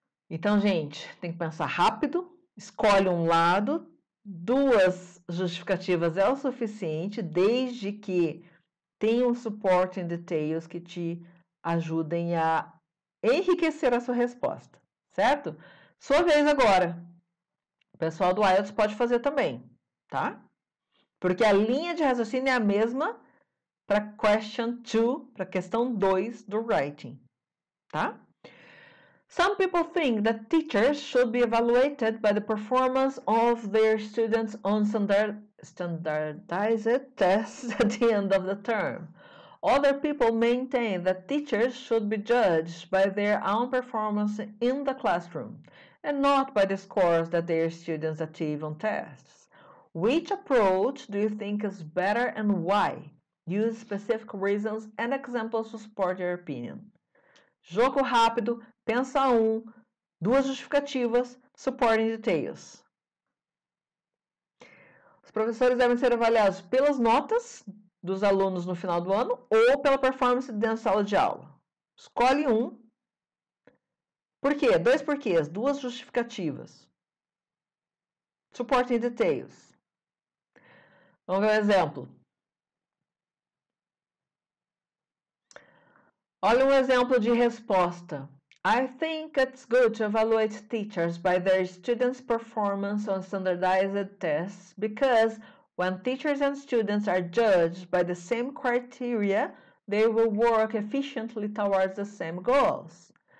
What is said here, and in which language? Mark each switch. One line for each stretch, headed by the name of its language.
Portuguese: Então, gente, tem que pensar rápido, escolhe um lado, 2 justificativas é o suficiente, desde que tenham supporting details que te ajudem a enriquecer a sua resposta, certo? Sua vez agora. O pessoal do IELTS pode fazer também, tá? Porque a linha de raciocínio é a mesma para question 2, para questão 2 do writing, tá?
English: Some people think that teachers should be evaluated by the performance of their students on standardized tests at the end of the term. Other people maintain that teachers should be judged by their own performance in the classroom and not by the scores that their students achieve on tests. Which approach do you think is better and why? Use specific reasons and examples to support your opinion.
Portuguese: Jogo rápido, pensa 2 justificativas, supporting details. Os professores devem ser avaliados pelas notas dos alunos no final do ano ou pela performance dentro da sala de aula. Escolhe um. Por quê? 2 porquês, 2 justificativas. Supporting details. Vamos ver um exemplo. Olha um exemplo de resposta.
English: I think it's good to evaluate teachers by their students' performance on standardized tests because when teachers and students are judged by the same criteria, they will work efficiently towards the same goals.